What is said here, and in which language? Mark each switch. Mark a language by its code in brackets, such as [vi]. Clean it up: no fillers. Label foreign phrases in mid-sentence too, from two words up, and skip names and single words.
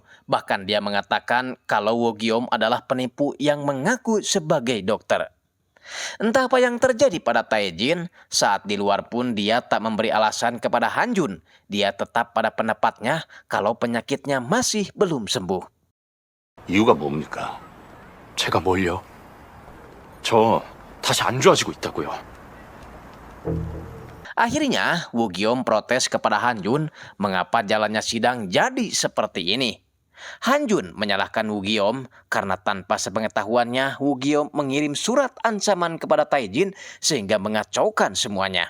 [id] Bahkan dia mengatakan kalau Woo Geom adalah penipu yang mengaku sebagai dokter. Entah apa yang terjadi pada Tae-jin, saat di luar pun dia tak memberi alasan kepada Han Jun. Dia tetap pada pendapatnya kalau penyakitnya masih belum sembuh. [ko] 이유가 뭡니까? 제가 뭘요? 저 다시 안 좋아지고 있다고요. [id] Akhirnya, Woo Geom protes kepada Han Jun mengapa jalannya sidang jadi seperti ini. Han Jun menyalahkan Woo Geom karena tanpa sepengetahuannya Woo Geom mengirim surat ancaman kepada Tae-jin sehingga mengacaukan semuanya.